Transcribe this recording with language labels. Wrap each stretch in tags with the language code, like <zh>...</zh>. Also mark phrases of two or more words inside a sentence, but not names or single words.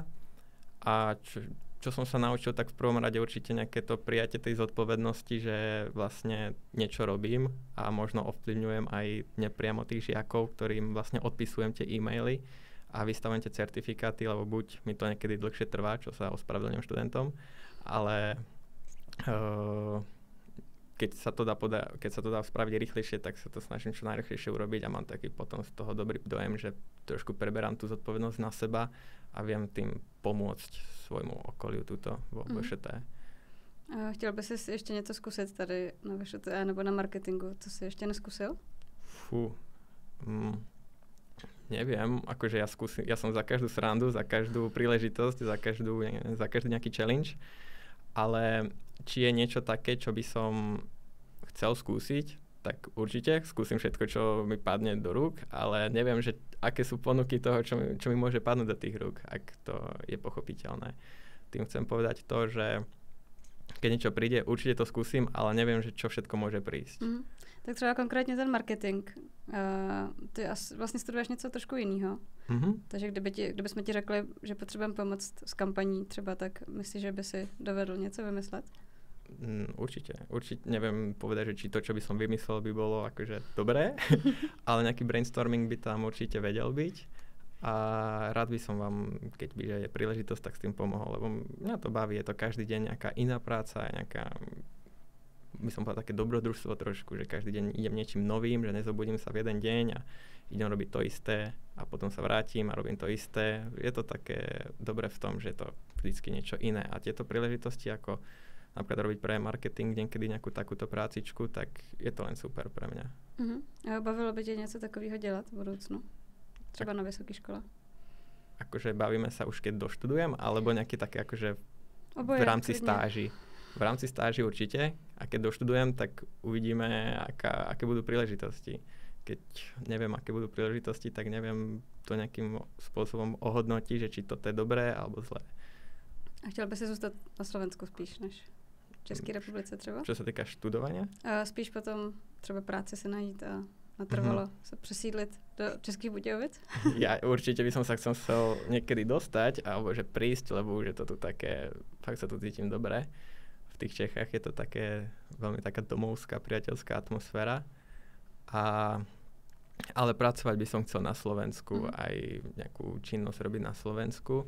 <sk>A čo som sa naučil, tak v prvom rade určite nejaké to prijatie tej zodpovednosti, že vlastne niečo robím a možno ovplyvňujem aj nepriamo tých žiakov, ktorým vlastne odpisujem tie e-maily a vystavujem tie certifikáty, lebo buď mi to niekedy dlhšie trvá, čo sa ospravedlňujem študentom, ale keď sa to dá spraviť rýchlejšie, tak sa to snažím čo najrýchlejšie urobiť a mám taký potom z toho dobrý dojem, že trošku preberám tú zodpovednosť na seba a viem tým pomôcť svojmu okoliu tuto vo VŠTE.</sk> <cs>Chtěl by si ještě něco zkusit tady na VŠTE nebo na marketingu? Co si ještě neskusil?</cs> <sk>Neviem, akože ja som za každú srandu, za každú príležitosť, za každý nejaký challenge, ale či je niečo také, čo by som chcel skúsiť, tak určite skúsim všetko, čo mi padne do rúk, ale neviem, že aké sú ponuky toho, čo mi môže padnúť do tých rúk, ak to je pochopiteľné. Tým chcem povedať to, že keď niečo príde, určite to skúsim, ale neviem, že čo všetko môže prísť.</sk> <cs>Tak třeba konkrétně ten marketing. Ty vlastně studuješ něco trošku jiného. Takže kdybychom ti řekli, že potřebujeme pomoct s kampaní třeba, tak myslíš, že by si dovedl něco vymyslet?</cs> <sk>Určite neviem povedať, že či to, čo by som vymyslel, by bolo akože dobré, ale nejaký brainstorming by tam určite vedel byť a rád by som vám, keď by je príležitosť, tak s tým pomohol, lebo mňa to baví, je to každý deň nejaká iná práca, nejaká, by som povedal, také dobrodružstvo trošku, že každý deň idem niečím novým, že nezobudím sa v jeden deň a idem robiť to isté a potom sa vrátim a robím to isté. Je to také dobré v tom, že je to vždycky niečo iné a tieto príležitosti ako napríklad robiť pre marketing niekedy nejakú takúto prácičku, tak je to len super pre mňa.</sk> <cs>A bavilo by ťa něco takového dělat v budoucnu? Třeba na vysoké škole?</cs> <sk>Akože bavíme sa už keď doštudujem, alebo nejaké také akože</sk> <cs>Oboje,</cs> <sk>v rámci</sk> <cs>klidne.</cs> <sk>stáži. V rámci stáži určite a keď doštudujem, tak uvidíme, aké budú príležitosti. Keď neviem, aké budú príležitosti, tak neviem to nejakým spôsobom ohodnotiť, že či toto je dobré alebo zlé.</sk> <cs>A chtěl by si zůstat na Slovensku spíš než v České republice třeba?</cs> <sk>Čo sa týka študovania?</sk> <cs>Spíš potom třeba práci si najít a natrvalo se přesídlit do Českých Budějovic?</cs> <sk>Ja určite by som sa chcel niekedy dostať, alebo že prísť, lebo už je to tu také, fakt sa tu cítim dobre. V tých Čechách je to také, veľmi taká domovská, priateľská atmosféra. Ale pracovať by som chcel na Slovensku, aj nejakú činnosť robiť na Slovensku.</sk>